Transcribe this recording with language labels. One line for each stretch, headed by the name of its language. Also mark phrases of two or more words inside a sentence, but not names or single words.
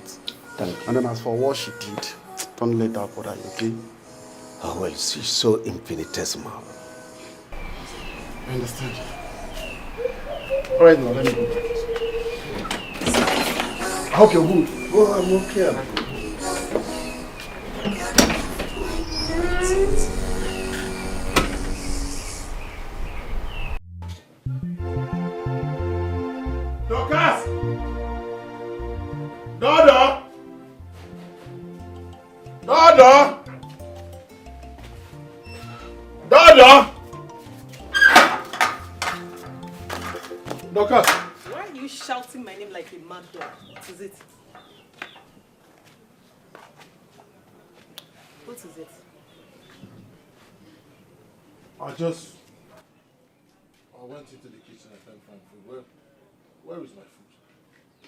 English: Thank you. And then as for what she did, don't let that bother you, okay? Oh, well, she's so infinitesimal. I understand. All right, now, let me go. I hope you're good. Oh, I'm okay. Dorcas! Dodo! Dodo! Dodo! Dorcas! Why are you shouting my name like a mad dog? What is it? What is it? I went into the kitchen and can't find food. Where is my food?